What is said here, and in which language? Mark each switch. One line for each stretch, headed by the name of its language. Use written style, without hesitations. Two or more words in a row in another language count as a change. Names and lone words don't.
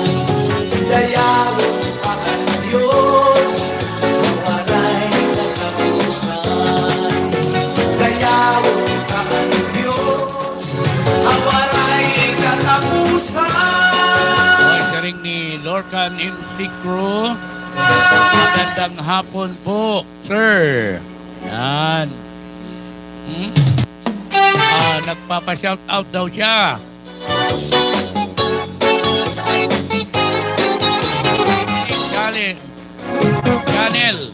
Hiligaynon: Dayawon ka ang Diyos, mawalay katapusan. Dayawon ka ang Diyos, mawalay katapusan. Oy, siring ni Lorcan Intikro.
Filipino: Magandang hapon po, sir. Yan. Nagpapa-shout out daw siya. Channel.